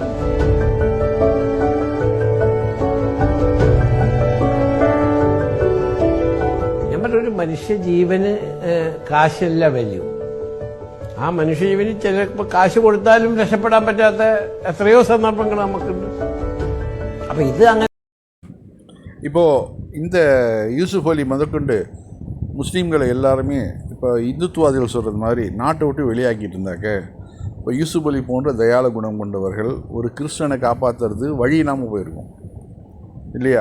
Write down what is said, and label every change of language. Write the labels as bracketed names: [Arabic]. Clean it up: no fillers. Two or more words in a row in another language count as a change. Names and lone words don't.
[Malayalam] ഞാൻ പറഞ്ഞൊരു മനുഷ്യജീവന് കാശല്ല വാല്യൂ. ആ മനുഷ്യജീവന് ചിലപ്പോൾ കാശ് കൊടുത്താലും രക്ഷപ്പെടാൻ പറ്റാത്ത എത്രയോ സന്ദർഭങ്ങൾ നമുക്കുണ്ട്. അപ്പം ഇത് അങ്ങനെ. [Tamil] இப்போது இந்த யூசுப் அலி முதற்கொண்டு முஸ்லீம்களை எல்லாருமே இப்போ இந்துத்துவாதிகள் சொல்கிறது மாதிரி நாட்டை விட்டு வெளியாக்கிட்டு இருந்தாக்க, இப்போ யூசுப் அலி போன்ற தயால குணம் கொண்டவர்கள் ஒரு கிறிஸ்டனை காப்பாற்றுறது வழி இல்லாமல் போயிருக்கும் இல்லையா?